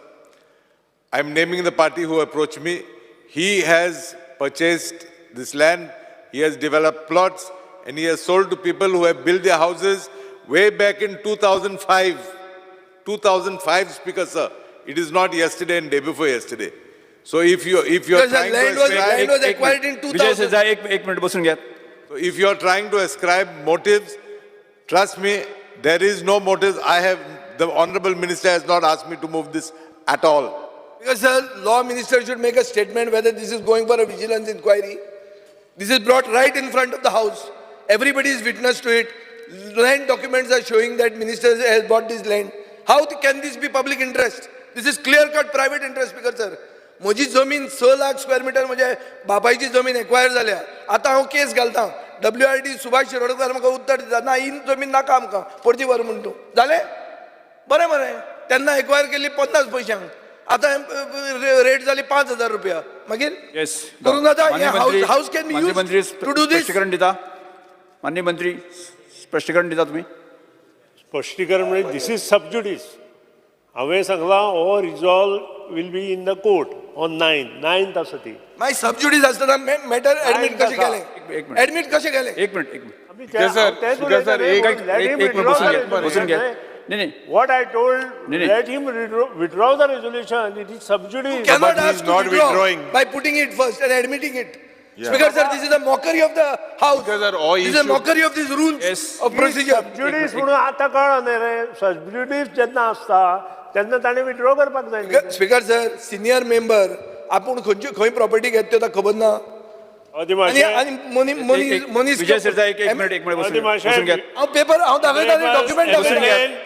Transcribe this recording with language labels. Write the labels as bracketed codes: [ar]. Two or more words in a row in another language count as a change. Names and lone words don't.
[en] I am naming the party who approached me. He has purchased this land, he has developed plots, and he has sold to people who have built their houses way back in 2005. 2005, Speaker, sir. It is not yesterday and day before yesterday. So if you are trying land was acquired in 2000. [mr] एक मिनिट बसून घ्या. [en] So if you are trying to ascribe motives, trust me, there is no motives. The Honorable Minister has not asked me to move this at all. Because sir, law minister should make a statement whether this is going for a vigilance inquiry. This is brought right in front of the house. Everybody is witness to it. Land documents are showing that minister has bought this land. How can this be public interest? This is clear-cut private interest, Speaker sir. [kok] म्हजी जमीन 6 लाख स्क्वेअर मिटर म्हणजे बापायची जमीन एक्वायर जाल्या. आतां हांव केस घालतां. WRD सुभाष शिरोडकर म्हाका उत्तर दिता ना ही जमीन नाका आमकां परती व्हर म्हणून तूं जालें बरें बरें. तेन्ना एक्वायर केल्ली 50 पयशांक आतां रेट जाली 5,000 रुपया. मागीर करून जाता [en] house can be used to do this. [kok] स्पष्टीकरण दिता माननीय मंत्री स्पष्टीकरण दिता तुम्ही. स्पश्टीकरण म्हणजे [en] this is subjudice. [kok] हांवें सांगलां हो [en] resolve will be in the court on 9th [kok] आसा ती. मागीर सबज्युडीस आसतना मॅटर ऍडमिट कशें केलें? ऍडमिट कशें केलें? [mr] एक मिनिट बसून घ्या. नाही नाही [en] What I told, let him withdraw the resolution. It is subjudice. Cannot ask to withdraw by putting it first and admitting it. Speaker sir, this is a mockery of the house. This is a mockery of these rules of procedure. [kok] Subjudice म्हणून आता कळलं न्ही रे. Subjudice जेन्ना आसता तेन्ना ताणें withdraw करपाक जाय न्ही. [en] Speaker sir, senior member [kok] आपूण खंय प्रॉपर्टी घेता त्यो खबर ना. मनीस [mr] विजय सरचा एक मिनिट बसून घ्या. [kok] हांव पेपर हांव दाखयता डॉक्युमेंट दाखयता.